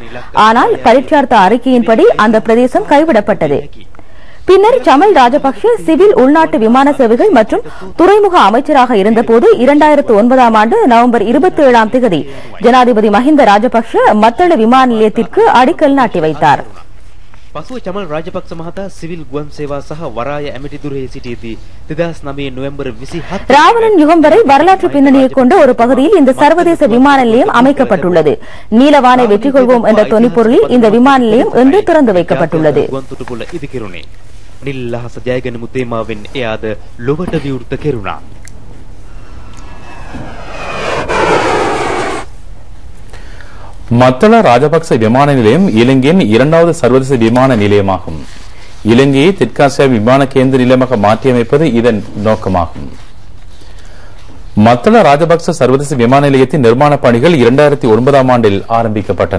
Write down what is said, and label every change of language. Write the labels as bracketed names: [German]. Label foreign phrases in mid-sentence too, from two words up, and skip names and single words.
[Tamil] ஆனால் பரீட்சார்த்த அறிக்கையின்படி அந்த பிரதேசம் கைவிடப்பட்டது. பின்னர் சமல் ராஜபக்ஷ சிவில் உள்நாட்டு விமான சேவைகள் மற்றும் துறைமுக அமைச்சராக இருந்தபோது 2009ஆம் ஆண்டு நவம்பர் 27ஆம் தேதி ஜனாதிபதி மஹிந்த ராஜபக்ஷ மத்தள விமான நிலையத்திற்கு அடிக்கல் நாட்டி வைத்தார். [Sinhala] පසුව චමල් රාජපක්ෂ මහතා සිවිල් ගුවන් සේවා සහ වරාය ඇමතිදුරෙහි සිටියදී 2009 නොවැම්බර් 27 [Tamil] ராவணன் யுகம் வரை வரலாற்று பின்னணியை கொண்ட ஒரு பகுதியில் இந்த சர்வதேச விமான நிலையம் அமைக்கப்பட்டுள்ளது. நீலவானை வெற்றி கொள்வோம் என்ற தொனிப்பொருளில் இந்த விமான நிலையம் இன்று திறந்து வைக்கப்பட்டுள்ளது. [Sinhala] නිල්ලහස ජයගැනීම තේමාවෙන් එයාද ලොවට විවෘත කෙරුණා. [Tamil] மத்தள ராஜபக்ச விமான நிலையம் இலங்கையின் 2வது சர்வதேச விமான நிலையமாகும். இலங்கையை தெற்காசிய விமான கேந்திர நிலையமாக மாற்றியமைப்பது இதன் நோக்கமாகும். மத்தள ராஜபக்ச சர்வதேச விமான நிலையத்தின் நிர்மாண பணிகள் 2009ஆம் ஆண்டில் ஆரம்பிக்கப்பட்டன.